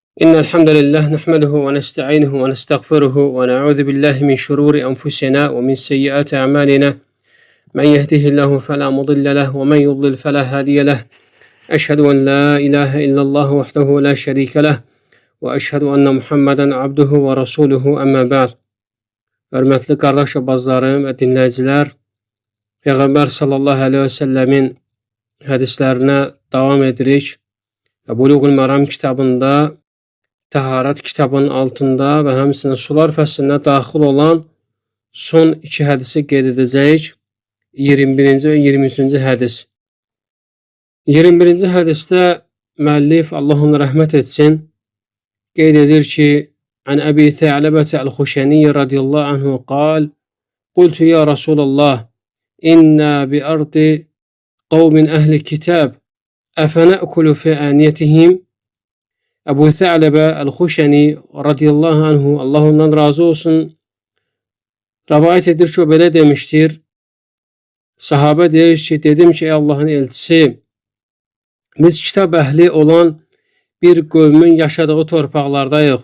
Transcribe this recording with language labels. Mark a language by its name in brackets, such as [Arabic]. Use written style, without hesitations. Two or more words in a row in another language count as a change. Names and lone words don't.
[Arabic] إن الحمد لله نحمده ونستعينه ونستغفره ونعوذ بالله من شرور أنفسنا ومن سيئات أعمالنا من يهده الله فلا مضل له ومن يضلل فلا هادي له أشهد أن لا إله إلا الله وحده لا شريك له وأشهد أن محمدا عبده ورسوله أما بعد. [Azerbaijani] Hörmətli qardaş və bacılarım və dinləyicilər, Peyğəmbər [Arabic] صلى الله عليه وسلم [Azerbaijani] hədislərinə davam edirik və Buluğul Məram kitabında Təharət kitabının altında və həmçinin sular fəslinə daxil olan son iki hədisi qeyd edəcəyik. 21-ci və 23-cü hədis. 21-ci hədisdə müəllif, Allah ona rəhmət etsin, qeyd edir ki, [Arabic] عن أبي ثعلبة الخشني رضي الله عنه قال قلت يا رسول الله إنا بأرض قوم أهل كتاب أفنأكل في آنيتهم. [Azerbaijani] Əbu Thə'ləbə Əl-Xuşəni [Arabic] رضي الله عنه, [Azerbaijani] Allah ondan razı olsun, rəvayət edir ki, o belə demişdir. Sahabə deyir ki, dedim ki, ey Allahın elçisi, biz kitab əhli olan bir qövmün yaşadığı torpaqlardayıq.